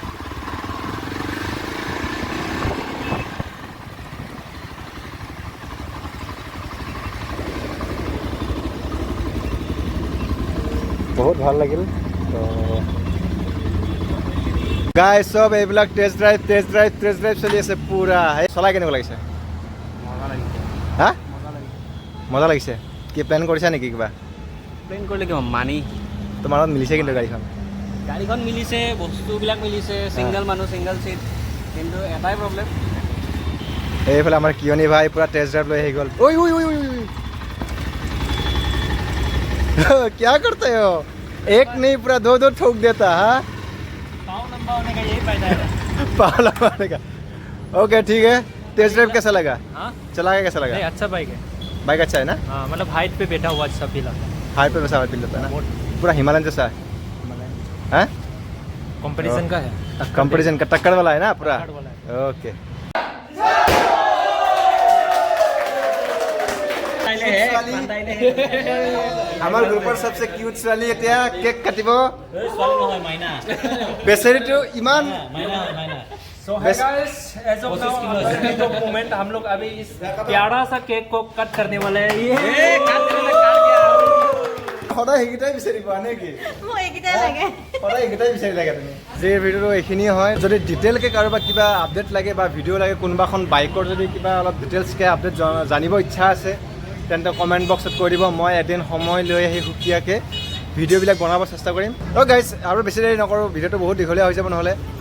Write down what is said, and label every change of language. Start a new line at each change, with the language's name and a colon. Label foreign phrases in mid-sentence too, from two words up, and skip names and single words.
Assamese: বহুত ভাল লাগিল তো গাইজ চব এইবিলাক
English: test drive
Assamese: চলি আছে পুৰা চলাই কেনেকুৱা লাগিছে হা মজা লাগিছে কি প্লেন কৰিছা নেকি কিবা প্লেন কৰিলে কিমান মানি তোমাৰ লগত মিলিছে কিন্তু গাড়ীখন মিলিছে বস্তুবিলাক মিলিছে ছিংগল মানুহ ছিংগল চিট কিন্তু এটাই প্ৰব্লেম এইফালে আমাৰ কিয়নি ভাই পুৰা
English: test drive
Assamese: লৈ আহি গ'ল ঐ ঐ ঐ ঐ
Hindi: क्या करते हो एक नहीं पूरा दो दो ठोक देता हाँ पाँव लंबा होने का यही फायदा है पाव लगाने का ओके ठीक है
English: test drive
Hindi: कैसा लगा हाँ चला के कैसा लगा नहीं अच्छा बाइक है बाइक अच्छा है ना हाँ मतलब हाइट पे बैठा हुआ सब फील आता है हाई पे वैसा फील होता है ना पूरा हिमालयन जैसा है हैं कंपटीशन का है कंपटीशन का टक्कर वाला है ना पूरा टक्कर वाला
Assamese: ओके আমাৰ গ্ৰুপৰ सबसे কিউট ছোৱালী এতিয়া কেক কাটিব বেচেৰিটো ইমান
English: So hey guys, as of now,
Hindi: अभी तो मोमेंट हम लोग अभी इस प्यारा सा केक को कट करने वाले हैं ये
Assamese: সদায় সেইকেইটাই বিচাৰি পোৱা নে কি মোক এইকেইটাই লাগে সদায় এইকেইটাই বিচাৰি লাগে তুমি যে ভিডিঅ'টো এইখিনিয়ে হয় যদি ডিটেইলকৈ কাৰোবাক কিবা আপডেট লাগে বা ভিডিঅ' লাগে কোনোবাখন বাইকৰ যদি কিবা অলপ ডিটেইলছকৈ আপডেট জানিব ইচ্ছা আছে তেন্তে কমেণ্ট বক্সত কৈ দিব মই এদিন সময় লৈ আহি সুকীয়াকৈ ভিডিঅ'বিলাক বনাব চেষ্টা কৰিম ত' গাইজ আৰু বেছি দেৰি নকৰোঁ ভিডিঅ'টো বহুত দীঘলীয়া হৈ যাব নহ'লে